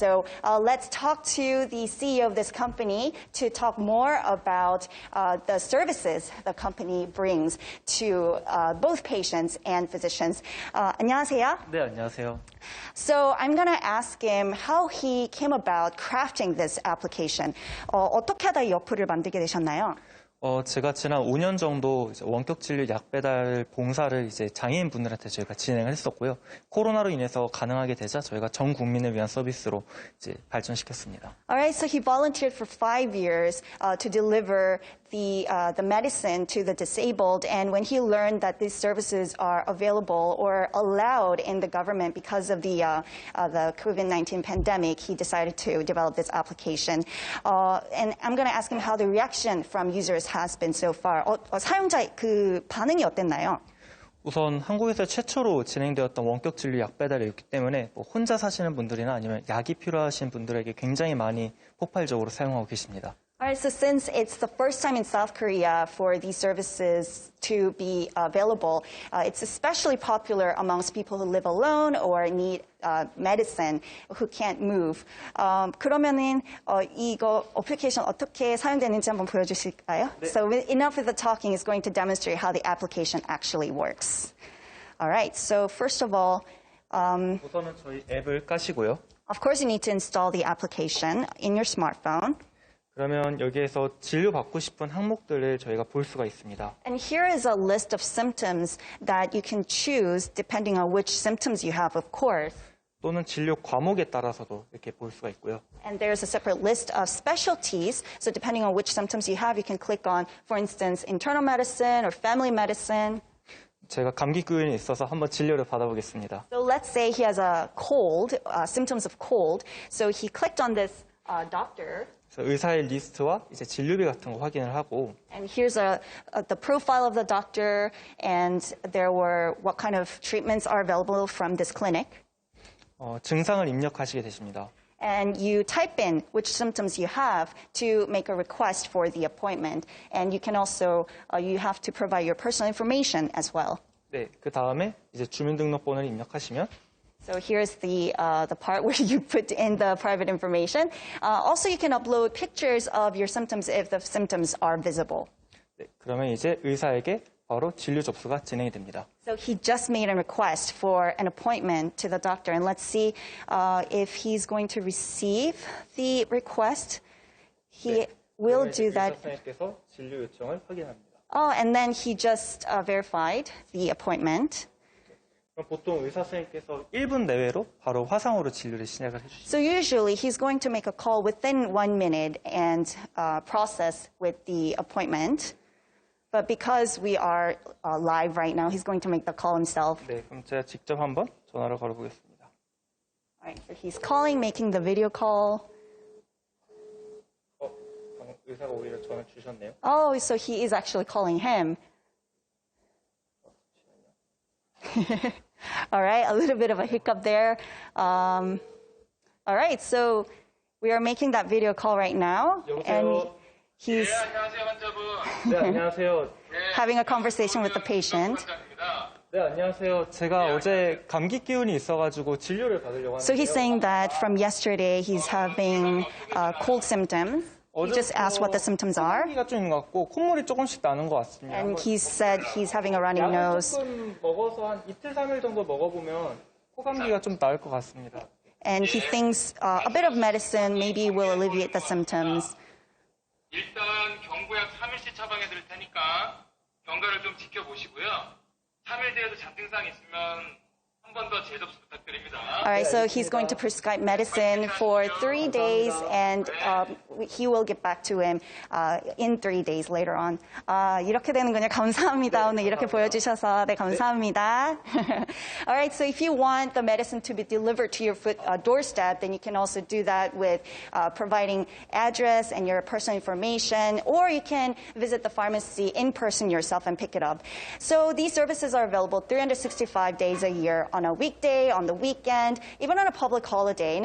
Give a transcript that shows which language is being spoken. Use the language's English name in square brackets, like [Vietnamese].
[English] So let's talk to the CEO of this company to talk more about the services the company brings to both patients and physicians. [Korean] 안녕하세요. 네, 안녕하세요. [English] So I'm going to ask him how he came about crafting this application. [Korean] 어떻게 하다 이 어플을 만들게 되셨나요? 제가 지난 5년 정도 이제 원격 진료 약 배달 봉사를 이제 장애인분들한테 저희가 진행을 했었고요. 코로나로 인해서 가능하게 되자 저희가 전 국민을 위한 서비스로 이제 발전시켰습니다. [English] Alright, so he volunteered for 5 years to deliver the medicine to the disabled, and when he learned that these services are available or allowed in the government because of the COVID-19 pandemic, he decided to develop this application. And I'm going to ask him how the reaction from users has been so far. [Korean] 사용자 그 반응이 어땠나요? 우선 한국에서 최초로 진행되었던 원격 진료 약 배달이었기 때문에 혼자 사시는 분들이나 아니면 약이 필요하신 분들에게 굉장히 많이 폭발적으로 사용하고 계십니다. [English] Alright, so since it's the first time in South Korea for these services to be available, it's especially popular amongst people who live alone or need medicine, who can't move. [Korean] 그러면은 이거 어플리케이션 어떻게 사용되는지 한번 보여주실까요? 네. [English] So enough of the talking is going to demonstrate how the application actually works. Alright, so first of all, [Korean] 우선은 저희 앱을 까시고요. [English] Of course, you need to install the application in your smartphone. [Korean] 그러면 여기에서 진료받고 싶은 항목들을 저희가 볼 수가 있습니다. [English] And here is a list of symptoms that you can choose depending on which symptoms you have, of course. [Korean] 또는 진료 과목에 따라서도 이렇게 볼 수가 있고요. [English] And there's a separate list of specialties. So depending on which symptoms you have, you can click on, for instance, internal medicine or family medicine. [Korean] 제가 감기 기운이 있어서 한번 진료를 받아보겠습니다. [English] So let's say he has a cold, symptoms of cold. So he clicked on this doctor. [Korean] 그래서 의사의 리스트와 이제 진료비 같은 거 확인을 하고. [English] And here's the profile of the doctor, and there were what kind of treatments are available from this clinic. [Korean] 증상을 입력하시게 되십니다. [English] And you type in which symptoms you have to make a request for the appointment. And you can also, you have to provide your personal information as well. [Korean] 네, 그 다음에 이제 주민등록번호를 입력하시면. [English] So here's the part where you put in the private information. Also, you can upload pictures of your symptoms if the symptoms are visible. [Korean] 네, 그러면 이제 의사에게 바로 진료 접수가 진행이 됩니다. [English] So he just made a request for an appointment to the doctor, and let's see if he's going to receive the request. He will do that. [Korean] 의사선생님께서 진료 요청을 확인합니다. [English] Oh, and then he just verified the appointment. [Korean] 그럼 보통 의사선생님께서 1분 내외로 바로 화상으로 진료를 시작을 해주십니다. [English] So usually he's going to make a call within 1 minute and process with the appointment. But because we are live right now, he's going to make the call himself. [Korean] 네, 그럼 제가 직접 한번 전화를 걸어보겠습니다. [English] All right, so he's calling, making the video call. [Korean] 방금 의사가 오히려 전화 주셨네요. [English] Oh, so he is actually calling him. All right, a little bit of a hiccup there. All right, so we are making that video call right now. And he's [Korean] 네, 안녕하세요. [English] having a conversation with the patient. [Korean] 네, 안녕하세요. 제가 어제 감기 기운이 있어가지고 진료를 받으려고 하는데요. [English] So he's saying that from yesterday he's having cold symptoms. He just asked what the symptoms are. [Korean] 감기가 좀 있는 것 같고 콧물이 조금씩 나는 것 같습니다. [English] And he said he's having a running [Korean] 약을 [English] nose. [Korean] 조금 먹어서 한 이틀, 3일 정도 먹어보면 코감기가 좀 나을 것 같습니다. [English] And he thinks a bit of medicine maybe will alleviate the symptoms. [Korean] 일단 경구약 3일씩 처방해 드릴 테니까 경과를 좀 지켜보시고요. 3일 뒤에도 잔증상 있으면 한 번 더 재접수 부탁드립니다. [English] All right, so he's going to prescribe medicine for 3 days, and he will get back to him in 3 days later on. [Korean] 이렇게 되는군요. 감사합니다. 오늘 이렇게 보여주셔서 네, 감사합니다. [English] All right, so if you want the medicine to be delivered to your doorstep, then you can also do that with providing address and your personal information, or you can visit the pharmacy in person yourself and pick it up. So these services are available 365 days a year on a weekday, on the weekend, even on a public holiday.